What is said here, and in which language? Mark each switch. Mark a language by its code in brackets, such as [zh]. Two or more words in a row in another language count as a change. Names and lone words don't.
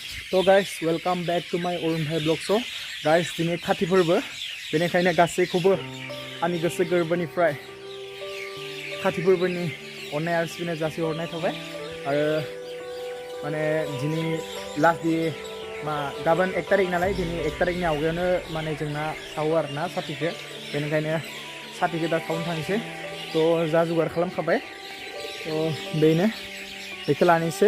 [en] So guys, welcome back to my Orun Bhai Vlog Show. Guys, [brx] दिनै खाथि फोरबो बेनिखायनो गासैखौबो आंनि गोसो गोरबोनिफ्राय खाथि फोरबोनि अननाय आरो सिबिनाय जासिहरनाय थाबाय आरो माने दिनै [en] last day [brx] गाबोन 1 तारिख नालाय दिनै 1 तारिखनि आवगायावनो माने जोंना सावो आरोना साथिखौ बेनिखायनो साथिखौ दा सावनो थांसै थ' जा जुगार खालामखाबाय थ' बेनो बेखौ लानोसै